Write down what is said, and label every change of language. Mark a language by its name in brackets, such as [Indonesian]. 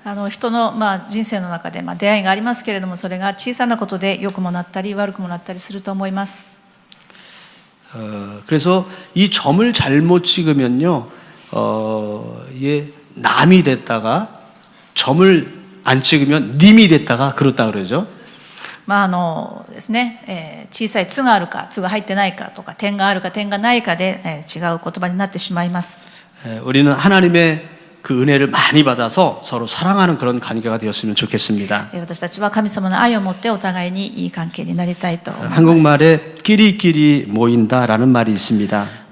[Japanese] 人の人生の中で出会いがありますけれども、それが小さなことで良くもなったり悪くもなったりすると思います。 [Korean] 그래서 이 점을 잘못 찍으면요, 이게 남이 됐다가 점을 안 찍으면 님이 됐다가 그렇다 그러죠. [Japanese] ですね、小さい「つ」があるか「つ」が入ってないかとか点があるか点がないかで、違う言葉になってしまいます。 [Korean] 우리는 하나님의 그 은혜를 많이 받아서 서로 사랑하는 그런 관계가 되었으면 좋겠습니다. [Japanese] 私たちは神様の愛を持ってお互いにいい関係になりたいと思います。 [Korean] 한국말에 끼리끼리 모인다라는 말이 있습니다.